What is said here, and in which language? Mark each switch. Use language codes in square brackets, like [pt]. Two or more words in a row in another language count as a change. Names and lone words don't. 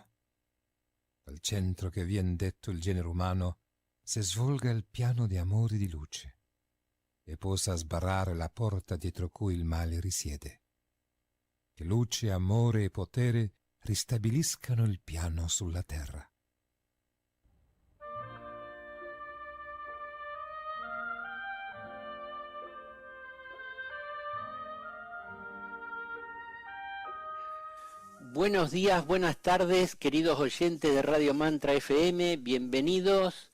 [it] Dal centro che vien detto il genere umano si svolga il piano di amore e di luce e possa sbarrare la porta dietro cui il male risiede. Che luce, amore e potere ristabiliscano il piano sulla terra. [es] Buenos días, buenas tardes, queridos oyentes de Radio Mantra FM, bienvenidos.